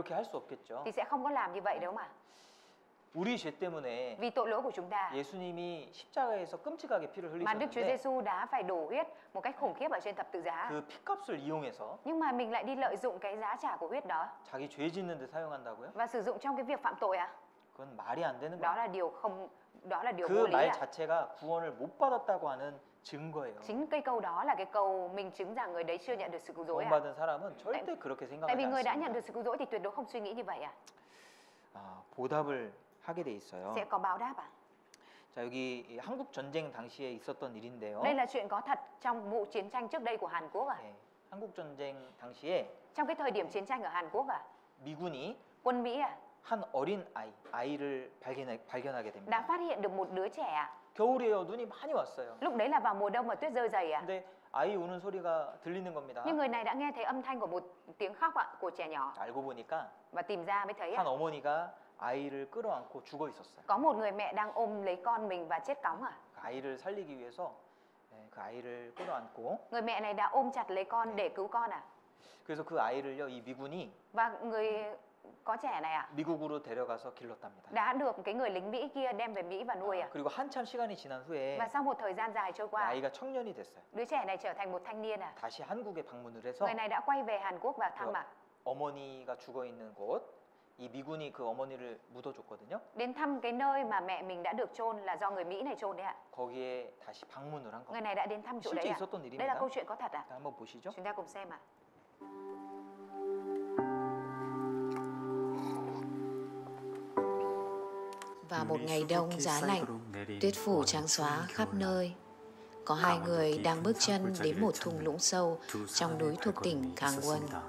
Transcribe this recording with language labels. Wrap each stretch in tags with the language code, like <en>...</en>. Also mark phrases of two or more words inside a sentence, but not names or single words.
<ko>그렇게 할 수 없겠죠.</ko> <vi>Thì sẽ không có làm như vậy đúng không ạ?</vi> <ko>우리 죄 때문에</ko> <vi>Vì tội lỗi của chúng ta</vi> <ko>예수님이 십자가에서 끔찍하게 피를</ko> <vi>mà Đức Chúa</vi> <ko>흘리셨는데</ko> <vi>Giêsu đã phải đổ huyết một cách khủng khiếp ở trên thập tự giá.</vi> <ko>그 피값을 이용해서</ko> <vi>Nhưng mà mình lại đi lợi dụng cái giá trả của huyết đó</vi> <ko>자기 죄 짓는 데 사용한다고요?</ko> <vi>và sử dụng trong cái việc phạm tội à?</vi> <ko>그건 말이 안 되는</ko> <vi>Đó</vi> <ko>거예요.</ko> <vi>là điều không, đó là điều vô</vi> <ko>그</ko> <vi>lý</vi> <ko>말</ko> <vi>à?</vi> <ko>자체가 구원을 못 받았다고 하는 증거예요.</ko> <vi>Chính cái câu đó là cái câu minh chứng rằng người đấy chưa nhận được sự cứu rỗi à?</vi> <ko>구원받은 사람은 절대 그렇게</ko> <vi>Tại</vi> <ko>생각하지</ko> <vi>vì người đã nhận</vi> <ko>않습니다.</ko> <vi>được sự cứu rỗi thì tuyệt đối không suy nghĩ như vậy à?</vi> <ko>보답을 하게 돼 있어요.</ko> <vi>Sẽ có báo đáp à?</vi> <ko>자, 여기 이 한국 전쟁 당시에 있었던 일인데요.</ko> <vi>Đây là chuyện có thật trong vụ chiến tranh trước đây của Hàn Quốc à?</vi> <ko>네, 한국 전쟁 당시에</ko> <vi>Trong cái thời điểm chiến tranh ở Hàn Quốc</vi> <ko>미군이</ko> <vi>quân Mỹ</vi> <ko>한 어린 아이를 발견하게</ko> <vi>đã</vi> <ko>됩니다.</ko> <vi>phát hiện được một đứa trẻ</vi> <ko>겨울이에요. 눈이 많이 왔어요.</ko> <vi>Lúc đấy là vào mùa đông mà tuyết rơi dày</vi> <ko>근데 아이 우는 소리가 들리는 겁니다.</ko> <vi>Nhưng người này đã nghe thấy âm thanh của một tiếng khóc của trẻ nhỏ</vi> <ko>알고 보니까</ko> <vi>và tìm ra mới thấy</vi> <ko>한 어머니가 아이를 끌어안고 죽어 있었어요.</ko> <vi>có một người mẹ đang ôm lấy con mình và chết cóng</vi> <ko>그 아이를 살리기 위해서 그 아이를 끌어안고</ko> <vi>Người mẹ này đã ôm chặt lấy con để cứu con</vi> <ko>그래서 그 아이를요 이 미군이</ko> <vi>Và người có trẻ này</vi> <ko>미국으로 데려가서 길렀답니다.</ko> <vi>đã được cái người lính Mỹ kia đem về Mỹ và nuôi</vi> <ko>그리고 한참 시간이 지난 후에</ko> <vi>Và sau một thời gian dài trôi qua</vi> <ko>아이가 청년이 됐어요.</ko> <vi>đứa trẻ này trở thành một thanh niên</vi> <ko>다시 한국에 방문을 해서</ko> <vi>Người này đã quay về Hàn Quốc và thăm</vi> <ko>어머니가 죽어 있는 곳, 이 미군이 그 어머니를 묻어줬거든요.</ko> <vi>Đến thăm cái nơi mà mẹ mình đã được chôn là do người Mỹ này chôn đấy</vi> <ko>거기에 다시 방문을 한</ko> <vi>Người</vi> <ko>겁니다.</ko> <vi>này đã đến thăm chỗ</vi> <ko>실제</ko> <vi>đấy</vi> <ko>있었던</ko> <vi>Đây là</vi> <ko>일입니다.</ko> <vi>câu chuyện có thật</vi> <ko>한번 보시죠.</ko> <vi>Chúng ta cùng xem Vào một ngày đông giá lạnh, tuyết phủ trắng xóa khắp nơi. Có hai người đang bước chân đến một thung lũng sâu trong núi thuộc tỉnh Gangwon.</vi>